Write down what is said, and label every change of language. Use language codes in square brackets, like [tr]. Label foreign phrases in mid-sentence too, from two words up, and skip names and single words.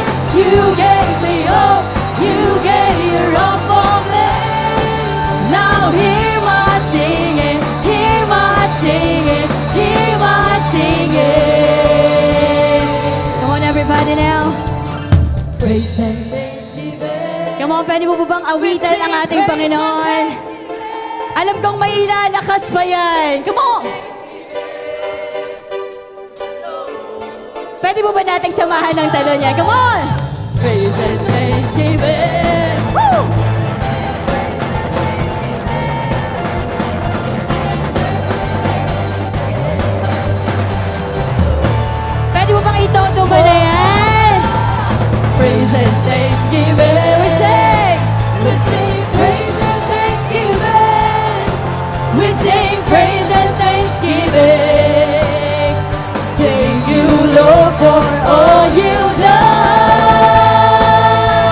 [en] You gave me hope, you gave your all for me. Now hear my singing, hear my singing, hear my singing. Come on, everybody now. Praise and thanksgiving. Come on, [tl] pwede mo po bang awitan ang ating Panginoon? Alam kong may ilalakas pa yan. [en] Come on! [tl] Pwede mo ba nating samahan ng talo niya? [en] Come on! Praise and thanksgiving. Woo! [tl] Pwede mo bang itoto mo na yan? [en] Praise and thanksgiving. We sing praise and thanksgiving. We sing praise and thanksgiving. Thank you, Lord, for all you've done.